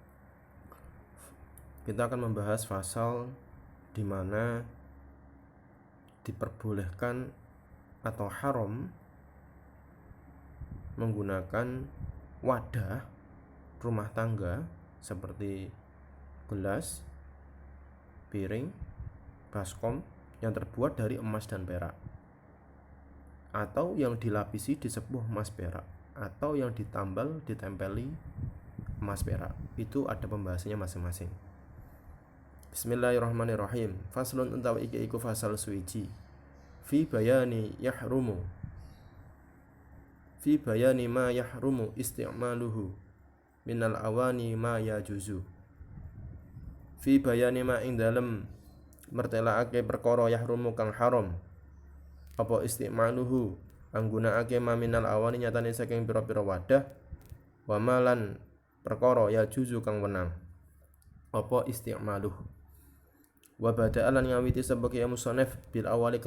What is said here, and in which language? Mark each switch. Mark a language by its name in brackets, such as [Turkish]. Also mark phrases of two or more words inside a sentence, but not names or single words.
[Indonesian] Kita akan membahas pasal di mana diperbolehkan atau haram menggunakan wadah rumah tangga seperti gelas, piring, baskom yang terbuat dari emas dan perak, atau yang dilapisi di sepuh emas perak, atau yang ditempeli emas perak. Itu ada pembahasannya masing-masing. [Arabic] Bismillahirrahmanirrahim. Faslun utawi iki iku fasal suwiji في بيان ما يحرم استعماله من الأواني ما يجوز. في بيان ما [Javanese] ing dalem mertelaake perkara yahrumu kang haram apa isti'maluhu anggunakake maminal awani nyatane saking pira-pira wadah wa malan perkara ya juzu kang wenang apa isti'maluh wa bada'alan ngawiti sebagai musannaf bil awali